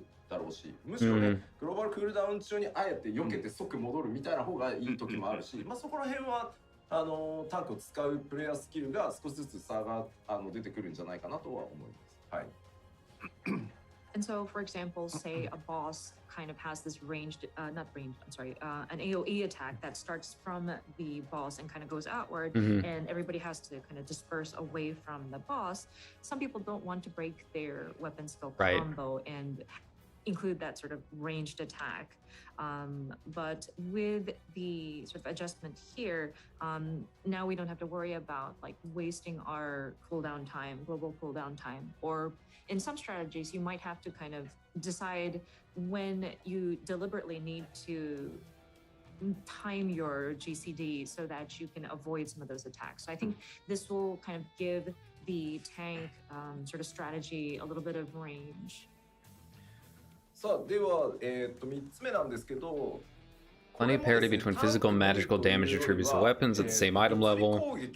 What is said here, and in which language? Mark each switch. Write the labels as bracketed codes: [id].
[ja] だろうし、むしろね、グローバルクールダウン中にあえて避けて即戻るみたいな方がいい時もあるし、まあそこら辺はタンクを使うプレイヤースキルが少しずつ差が出てくるんじゃないかなとは思います。はい。 [en] And so, for example, say a boss kind of has this ranged, not ranged, I'm sorry, an AoE attack that starts from the boss and kind of goes outward, and everybody has to kind of disperse away from the boss. Some people don't want to break their weapon skill combo and include that sort of ranged attack. But with the sort of adjustment here, now we don't have to worry about like wasting our cooldown time, global cooldown time, or in some strategies, you might have to kind of decide when you deliberately need to time your GCD so that you can avoid some of those attacks. So I think this will kind of give the tank sort of strategy a little bit of range. [ja] さあでは3つ目なんですけど [en] Plenty of parity between physical and magical damage attributes to weapons at the same item level.